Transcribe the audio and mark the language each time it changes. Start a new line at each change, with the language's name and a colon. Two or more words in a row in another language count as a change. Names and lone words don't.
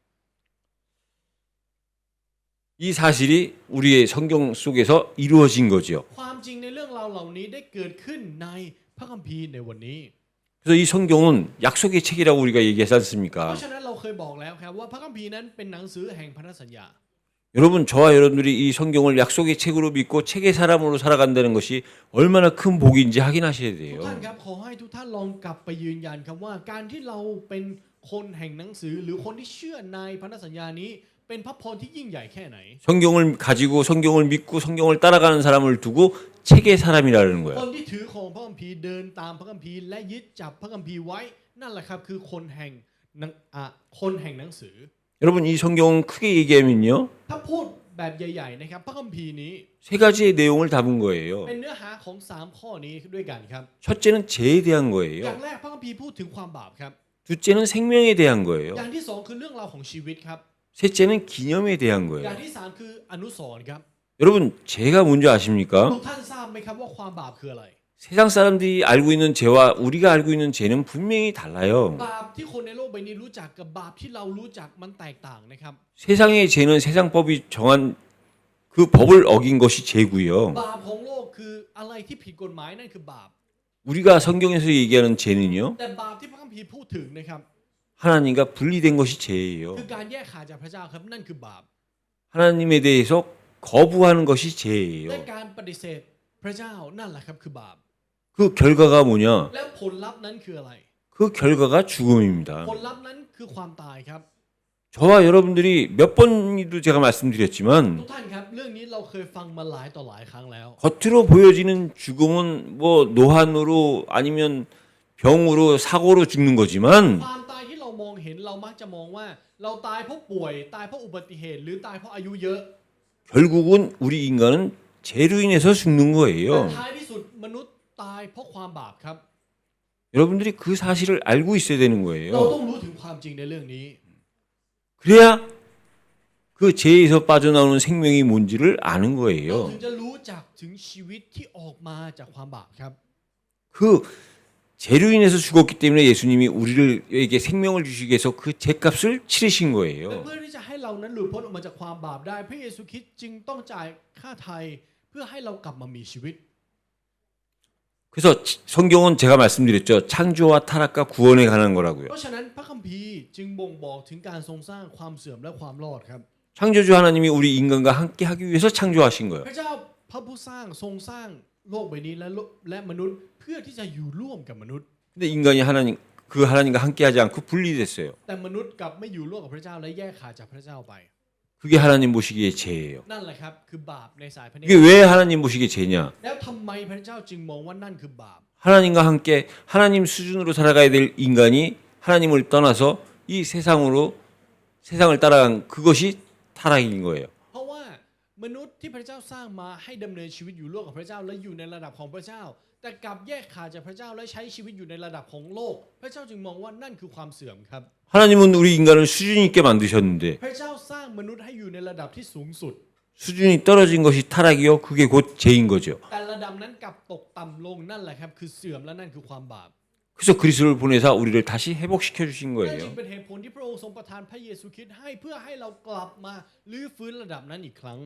Korean: 이 사실이 우리의 성경 속에서 이루어진 거죠.
Thai: ความจริงในเรื่องราวเหล่านี้ได้เกิดขึ้นในพระคัมภีร์ในวันนี้
Korean: 그래서 이 성경은 약속의 책이라고 우리가 얘기하지
Thai: เพ
Korean: 않습니까?
Thai: ราะฉะนั้นเราเคยบอกแล้วครับว่าพระคัมภีร์นั้นเป็นหนังสือแห่งพันธสัญญา
Korean: 여러분 저와 여러분들이 이 성경을 약속의 책으로 믿고 책의 사람으로 살아간다는 것이 얼마나 큰 복인지 확인하셔야
Thai: ทุก
Korean: 돼요.
Thai: ท่านครับขอให้ทุกท่านลองกลับไปยืนยันครับว่าการที่เราเป็นคนแห่งหนังสือหรือคนที่เชื่อในพันธสัญญานี้เป็นพระพรที่ยิ่งใหญ่แค่ไหน
Korean: 성경을 가지고 성경을 믿고 성경을 따라가는 사람을 두고 책의 사람이라는
Thai: ค
Korean: 거예요.
Thai: นที่ถือของพระคัมภีร์เดินตามพระคัมภีร์และยึดจับพระคัมภีร์ไว้นั่นแหละครับคือคนแห่งหนังสือ
Korean: 여러분 이 성경은 크게 얘기하면요.
Thai: ถ้าพูดแบบใหญ่ๆนะครับพระคัมภีร์นี้
Korean: 세 가지의 내용을 담은 거예요.
Thai: เป็นเนื้อหาของ3ข้อนี้ด้วยกันครับ
Korean: 첫째는 죄에 대한
Thai: อย่าง
Korean: 거예요.
Thai: แรกพระคัมภีร์พูดถึงความบาปครับ
Korean: 둘째는 생명에 대한 거예요.
Thai: อย่างที่สองคือเรื่องราวของชีวิตครับ
Korean: 셋째는 기념에 대한
Thai: อย่าง
Korean: 거예요.
Thai: ที่สามคืออนุสรณ์ครับ
Korean: 여러분, 죄가 뭔지 아십니까?
Thai: ทุกท่านทราบไหมครับว่าความบาปคืออะไร
Korean: 세상 사람들이 알고 있는 죄와 우리가 알고 있는 죄는 분명히 달라요.
Thai: บาปที่คนในโลกใบนี้รู้จักกับบาปที่เรารู้จักมันแตกต่างนะครับ
Korean: 세상의 죄는 세상 법이 정한 그 법을 어긴 것이 죄고요.
Thai: บาปของโลกคืออะไรที่ผิดกฎหมายนั่นคือบาป
Korean: 우리가 성경에서 얘기하는 죄는요.
Thai: แต่บาปที่พระคัมภีร์พูดถึงนะครับ
Korean: 하나님과 분리된 것이 죄예요.
Thai: คือการแยกขาดจากพระเจ้าครับนั่นคือบาป
Korean: 하나님에 대해서 거부하는 것이
Thai: และ
Korean: 죄예요.
Thai: การปฏิเสธพระเจ้านั่นแหละครับคือบาป
Korean: 그 결과가 뭐냐?
Thai: แล้วผลลัพธ์นั้นคืออะไร
Korean: 그 결과가 죽음입니다.
Thai: ผลลัพธ์นั้นคือความตายครับ
Korean: 저와 여러분들이 몇 번도 제가
Thai: ทุก
Korean: 말씀드렸지만
Thai: ท่านครับเรื่องนี้เราเคยฟังมาหลายต่อหลายครั้งแล้ว
Korean: 겉으로 보여지는 죽음은 뭐 노환으로 아니면 병으로 사고로 죽는 거지만
Thai: ความตายที่เรามองเห็นเรามักจะมองว่า เราตายเพราะป่วยตายเพราะอุบัติเหตุ หรือตายเพราะอายุเยอะ
Korean: 결국은 우리 인간은 죄로 인해서 죽는
Thai: แต่
Korean: 거예요.
Thai: ท้ายที่สุดมนุษย์ตายเพราะความบาปครับ
Korean: 여러분들이 그 사실을 알고 있어야 되는
Thai: เรา
Korean: 거예요.
Thai: ต้องรู้ถึงความจริงในเรื่องนี้
Korean: 그래야 그 죄에서 빠져나오는 생명이 뭔지를 아는
Thai: เรา
Korean: 거예요.
Thai: ถึงจะรู้จักถึงชีวิตที่ออกมาจากความบาปครับ
Korean: 그 죄로 인해서 죽었기 때문에 예수님이 우리에게 생명을 주시기 위해서 그 죄값을 치르신
Thai: และ
Korean: 거예요.
Thai: เพื่อที่จะให้เรานั้นหลุดพ้นออกมาจากความบาปได้พระเยซูคริสต์จึงต้องจ่ายค่าไถ่เพื่อให้เรากลับมามีชีวิต
Korean: 그래서 성경은 제가 말씀드렸죠. 창조와 타락과 구원에 관한
Thai: เพ
Korean: 거라고요.
Thai: ราะฉะนั้นพระคัมภีร์จึงบ่งบอกถึงการทรงสร้างความเสื่อมและความรอดครับ
Korean: 창조주 하나님이 우리 인간과 함께 하기 위해서 창조하신 거예요.
Thai: พระเจ้าพระผู้สร้างทรงสร้างโลกใบนี้และมนุษย์เพื่อที่จะอยู่ร่วมกับมนุษย์
Korean: 근데 인간이 그 하나님과 함께 하지 않고 분리됐어요.
Thai: แต่มนุษย์กลับไม่อยู่ร่วมกับพระเจ้าและแยกขาดจากพระเจ้าไป
Korean: 그게 하나님 보시기에 죄예요.
Thai: นั่นแหละครับคือบาปในสายพระเนต
Korean: 이게
Thai: ร
Korean: 왜 하나님 보시기에 죄냐?
Thai: แล้วทำไมพระเจ้าจึงมองว่านั่นคือบาป
Korean: 하나님과 함께 하나님 수준으로 살아가야 될 인간이 하나님을 떠나서 이 세상을 따라간 그것이 타락인 거예요.
Thai: เพราะว่ามนุษย์ที่พระเจ้าสร้างมาให้ดำเนินชีวิตอยู่ร่วมกับพระเจ้าและอยู่ในระดับของพระเจ้า แต่กลับแยกขาดจากพระเจ้าและใช้ชีวิตอยู่ในระดับของโลก พระเจ้าจึงมองว่านั่นคือความเสื่อมครับ
Korean: 하나님은 우리 인간을 수준 있게 만드셨는데
Thai: พระเจ้าสร้างมนุษย์ให้อยู่ในระดับที่สูงสุด
Korean: 수준이 떨어진 것이 타락이요. 그게 곧 죄인 거죠.
Thai: แต่ระดับนั้นกลับตกต่ำลงนั่นแหละครับคือเสื่อมและนั่นคือความบาป
Korean: 그래서 그리스도를 보내사 우리를 다시 회복시켜 주신
Thai: นั่นจึ
Korean: 거예요.
Thai: งเป็นเหตุผลที่พระองค์ทรงประทานพระเยซูคริสต์ให้เพื่อให้เรากลับมาลื้อฟื้นระดับนั้นอีกครั้ง